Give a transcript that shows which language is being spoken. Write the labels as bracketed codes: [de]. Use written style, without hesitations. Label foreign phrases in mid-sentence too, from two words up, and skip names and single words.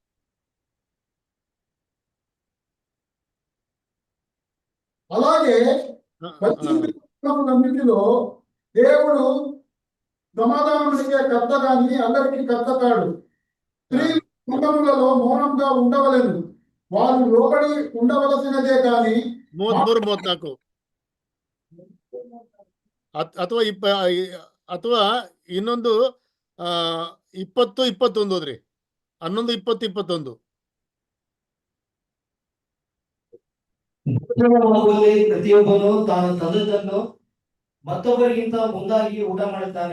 [te] అలాగే ఆ! ఆ! పరిస్థితులన్నిటిలో దేవుడు సమాధానమునికే కర్త గాని అందరికీ కర్త కాడు. ఆ! స్త్రీలు సంఘములలో మౌనంగా ఉండవలెను. వారు లోబడి ఉండవలసినదే గాని [kn] 33, 34 ಅಥವಾ ಅಥವಾ ಇನ್ನೊಂದು 20, 21 ಓದ್ರಿ. 11, 20, 21 ಭೋಜನವಾಗುವಲ್ಲಿ ಪ್ರತಿಯೊಬ್ಬನು ತಾನು ತಂದದ್ದನ್ನು ಮತ್ತೊಬ್ಬರಿಗಿಂತ ಮುಂದಾಗಿ ಊಟ ಮಾಡುತ್ತಾನೆ.